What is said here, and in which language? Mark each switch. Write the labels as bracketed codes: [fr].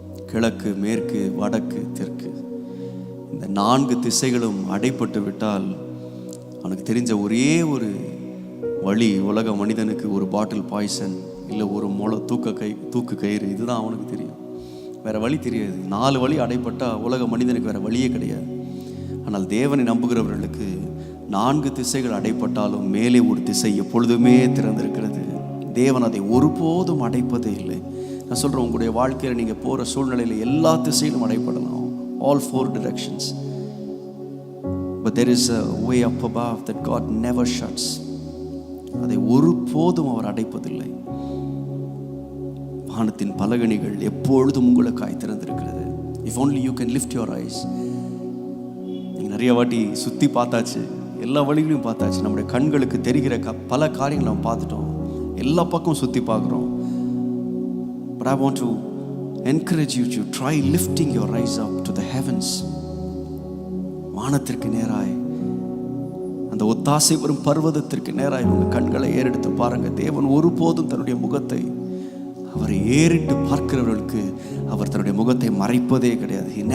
[ta] கிழக்கு, மேற்கு, வடக்கு, தெற்கு. இந்த 4 திசைகளும் அடைப்பட்டு விட்டால் அவனுக்கு தெரிஞ்ச ஒரே ஒரு வழி, உலக மனிதனுக்கு ஒரு பாட்டில் பாய்சன் இல்லை ஒரு தூக்கு கயிறு, இதுதான் அவனுக்கு தெரியும். வேற வழி தெரியாது. 4 வழி அடைப்பட்டால் உலக மனிதனுக்கு வேற வழியே கிடையாது. ஆனால் தேவனை நம்புகிறவர்களுக்கு 4 திசைகள் அடைப்பட்டாலும் மேலே ஒரு திசை எப்பொழுதுமே திறந்திருக்கிறது. தேவன் அதை ஒருபோதும் அடைப்பதே இல்லை. நான் சொல்கிறேன், உங்களுடைய வாழ்க்கையில் நீங்கள் போகிற சூழ்நிலையில் எல்லா திசையிலும் அடைப்படலாம், [en] all 4 directions, but there is a way up above that God never shuts. [ta] அதை ஒருபோதும் அவர் அடைப்பதில்லை. வானத்தின் பலகணிகள் எப்பொழுதும் உங்களுக்காய் திறந்திருக்கிறது. [en] if only you can lift your eyes. [ta] நீங்கள் நிறைய வாட்டி சுற்றி பார்த்தாச்சு, எல்லா வழிகளையும் பார்த்தாச்சு, நம்முடைய கண்களுக்கு தெரிகிற பல காரியங்களை நம்ம பார்த்துட்டோம், எல்லா பக்கம் சுற்றி பார்க்குறோம். [en] but I want to encourage you to try lifting your eyes up to the heavens. [ta] வானத்திற்கு நேராய், அந்த ஒத்தாசை வரும் பர்வதத்திற்கு நேராய் உங்கள் கண்களை ஏறெடுத்து பாருங்க. தேவன் ஒருபோதும் தன்னுடைய முகத்தை, அவரை ஏறிட்டு பார்க்கிறவர்களுக்கு அவர் தன்னுடைய முகத்தை மறைப்பதே கிடையாது.